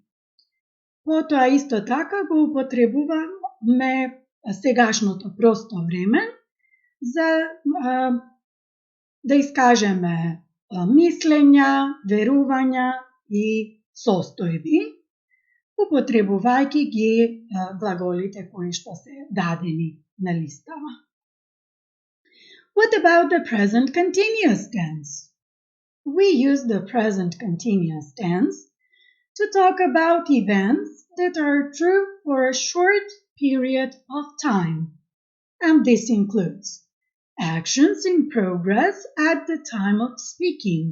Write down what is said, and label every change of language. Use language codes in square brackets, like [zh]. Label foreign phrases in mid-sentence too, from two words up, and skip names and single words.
[mk] Потоа исто така го употребуваме сегашното просто време за да искажеме мислења, верувања и состојби, употребувајќи ги глаголите кои што се дадени на листава. [en] What about the present continuous tense? We use the present continuous tense to talk about events that are true for a short period of time. And this includes actions in progress at the time of speaking.